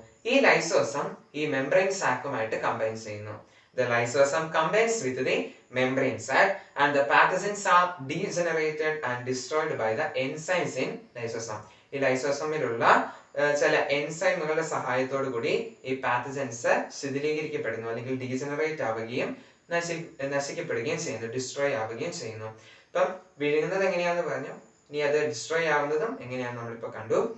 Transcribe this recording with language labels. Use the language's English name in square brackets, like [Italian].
[Malayalam] ഈ ലൈസോസം ഈ membrane സാക്കുമായിട്ട് combine ചെയ്യുന്നു. [English] The lysosome combines with the membrane sac and the pathogens are degenerated and destroyed by the enzymes in lysosome. [Malayalam] ഈ ലൈസോസോമിലുള്ള ചില എൻസൈമുകളുടെ സഹായത്തോടു കൂടി ഈ പാത്തജൻസ് ശിഥിലീകരിക്കപ്പെടുന്നു, അല്ലെങ്കിൽ ഡീജനറേറ്റ് ആവുകയും നശിക്കപ്പെടുകയും ചെയ്യുന്നു, ഡിസ്ട്രോയ് ആവുകയും ചെയ്യുന്നു. ഇപ്പം വിഴുങ്ങുന്നത് എങ്ങനെയാണെന്ന് പറഞ്ഞു, ഇനി അത് ഡിസ്ട്രോയ് ആവുന്നതും എങ്ങനെയാണെന്ന് നമ്മളിപ്പോ കണ്ടു.